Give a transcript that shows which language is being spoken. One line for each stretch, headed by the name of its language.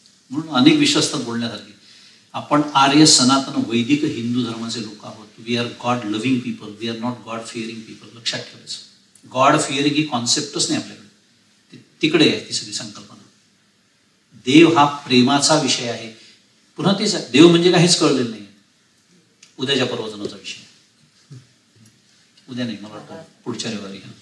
Marathi: म्हणून अनेक विषय असतात बोलण्यासारखे. आपण आर्य सनातन वैदिक हिंदू धर्माचे लोक आहोत.
English: We are god loving people, we are not god fearing people.
Marathi: लक्षात ठेवायचं, गॉड फिअरिंग ही कॉन्सेप्टच नाही आपल्याकडे, तिकडे आहे ती सगळी संकल्पना. देव हा प्रेमाचा विषय आहे. पुन्हा तेच आहे, देव म्हणजे काय हेच कळलेलं नाही. उद्याच्या प्रवचनाचा विषय, उद्या नाही मला वाटतं पुढच्या रविवारी.